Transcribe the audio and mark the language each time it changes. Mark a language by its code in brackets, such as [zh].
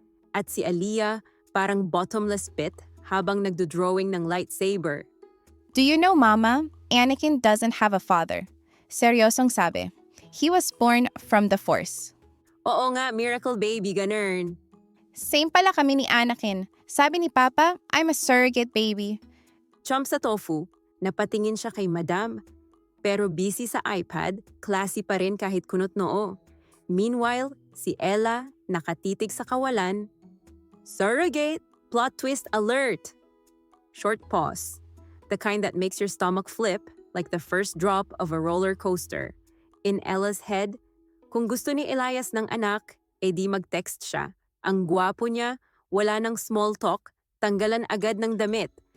[tl] At si Aliyah, parang [en] bottomless pit [tl] habang nagdo-drawing ng lightsaber. [en] Do you know, Mama? Anakin doesn't have a father. [tl] Seryosong sabi. [en] He was born from the Force. [tl] Oo nga, [en] miracle baby, [tl] ganern. Same pala kami ni Anakin. Sabi ni Papa, [en] I'm a surrogate baby. [tl] Chomp sa tofu, napatingin siya kay Madam. Pero busy sa iPad, classy pa rin kahit kunot noo. Meanwhile, si Ella, nakatitig sa kawalan. Surrogate! [en] Plot twist alert! Short pause. The kind that makes your stomach flip, like the first drop of a roller coaster. In Ella's head, [tl] kung gusto ni Elias ng anak, di mag-text siya. Ang gwapo niya, wala ng [en] small talk, [tl] tanggalan agad ng damit.